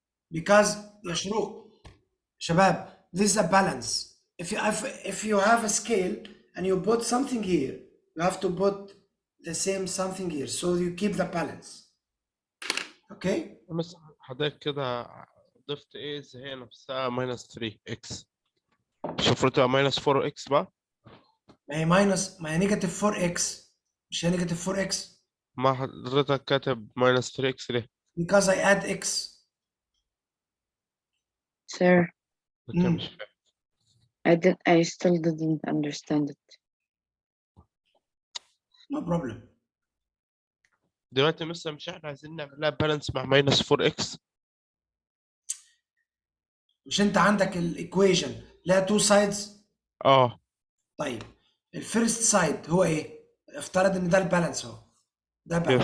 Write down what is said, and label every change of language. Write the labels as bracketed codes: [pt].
[en] Because [ar] يا شروق شباب, [en] this is a balance. If you have a scale and you put something here, you have to put the same something here, so you keep the balance. Okay? [ar] مثلا حضرتك كده ضفت ايه زي هي نفسها minus 3x، مش المفروض تبقى minus 4x بقى؟ ما هي ماينس، ما هي نيجاتيف 4x، مش هي نيجاتيف 4x. ما حضرتك كاتب minus 3x ليه؟ [en] because I add x. Sir, [ar] كده مش فاهم. [en] I still didn't understand it. No problem. [ar] دلوقتي مثلا مش احنا عايزين نعمل لها بالانس مع minus 4x؟ مش انت عندك الايكويشن لها تو سايدز؟ اه طيب الفيرست سايد هو ايه؟ افترض ان ده البالانس اهو، ده بالانس،